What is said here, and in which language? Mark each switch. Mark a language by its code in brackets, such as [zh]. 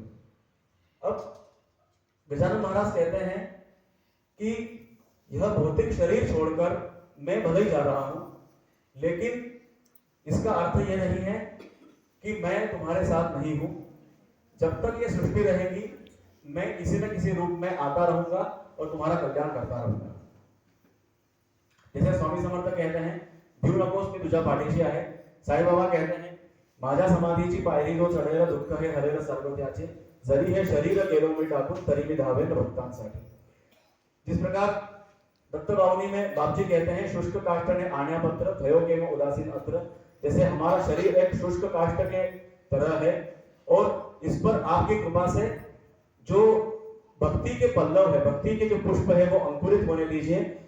[hi] अब गजानन महाराज कहते हैं कि यह भौतिक शरीर छोड़कर मैं भले ही जा रहा हूं, लेकिन इसका अर्थ यह नहीं है कि मैं तुम्हारे साथ नहीं हूं। जब तक ये सृष्टि रहेगी मैं किसी न किसी रूप में आता रहूंगा और तुम्हारा कल्याण करता रहूंगा। जैसे स्वामी समर्थ कहते हैं, [mr] भिव नकोस मी तुझ्या पाठीशी आहे। [hi] साई बाबा कहते हैं, [mr] माझ्या समाधीची पायरी जो चढेल दुःख हे हरेल सर्व त्याचे, जरी हे शरीर गेलो मी टाकून तरी मी धावेन भक्तांसाठी। [hi] जिस प्रकार दत्त बावनी में बापजी कहते हैं, [gu] शुष्क काष्ठ ने आण्या पत्र भयो के में उदासीन अत्र, [hi] जैसे हमारा शरीर एक शुष्क काष्ठ के तरह है और इस पर आपकी कृपा से जो भक्ति के पल्लव है, भक्ति के जो पुष्प है वो अंकुरित होने दीजिए।